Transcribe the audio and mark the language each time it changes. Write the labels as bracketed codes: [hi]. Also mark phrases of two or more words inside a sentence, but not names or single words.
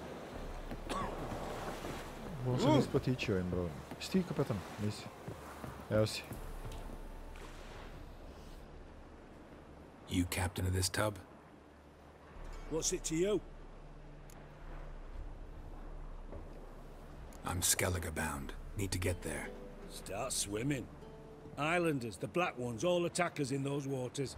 [sr] Ovo se ne isplati ići ovim brodom. Jesi ti kapetan? Nisi. Evo si. [en] You captain of this tub? What's it to you? I'm Skellige bound. Need to get there. Start swimming. Islanders, the black ones, all attackers in those waters.